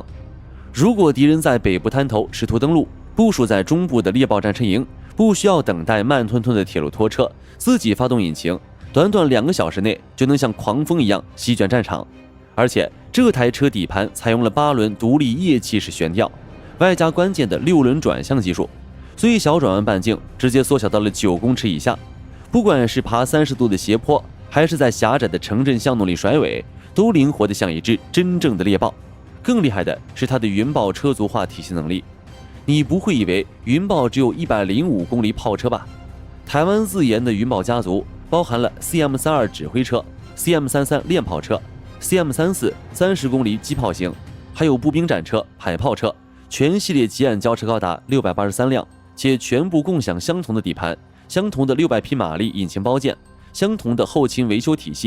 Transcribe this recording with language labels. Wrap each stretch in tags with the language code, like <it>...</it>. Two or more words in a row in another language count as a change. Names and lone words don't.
<zh>如果敵人在北部灘頭試圖登陸，部署在中部的獵豹戰車營不需要等待慢吞吞的鐵路拖車，自己發動引擎，短短2個小時內就能像狂風一樣席捲戰場。而且這台車底盤採用了8輪獨立液氣式懸吊，外加關鍵的6輪轉向技術，最小轉彎半徑直接縮小到了9公尺以下。不管是爬30度的斜坡，還是在狹窄的城鎮巷弄裡甩尾，都靈活得像一只真正的獵豹。更厲害的是它的雲豹車族化體系能力。你不会以為雲豹只有105公里炮車吧？台灣自研的雲豹家族包含了 CM32 指揮車、CM33 練炮車、CM34 30公里機炮型，還有步兵戰車、海炮車，全系列結案交車高達683輛，且全部共享相同的底盤、相同的600匹馬力引擎包件、相同的後勤維修體系。</zh>